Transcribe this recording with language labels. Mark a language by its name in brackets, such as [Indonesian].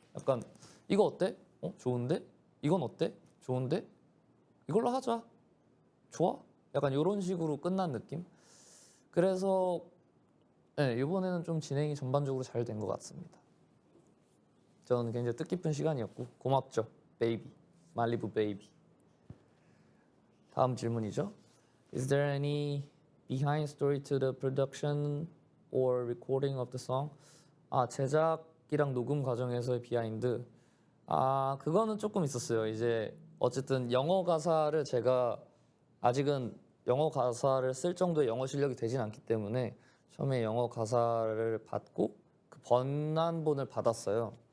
[Korean] 약간 이거 어때? 좋은데? 이건 어때? 좋은데? 이걸로 하자. 좋아? 약간 이런 식으로 끝난 느낌? 그래서 네, 이번에는 좀 진행이 전반적으로 잘 된 것 같습니다. 저는 굉장히 뜻깊은 시간이었고 고맙죠. 베이비. 말리부 베이비. 다음 질문이죠. [English] Is there any behind story to the production or recording of the song? [Korean] 제작이랑 녹음 과정에서의 비하인드. 그거는 조금 있었어요. 이제 어쨌든 영어 가사를 제가 아직은 영어 가사를 쓸 정도의 영어 실력이 되진 않기 때문에 처음에 영어 가사를 받고 그 번안본을 받았어요.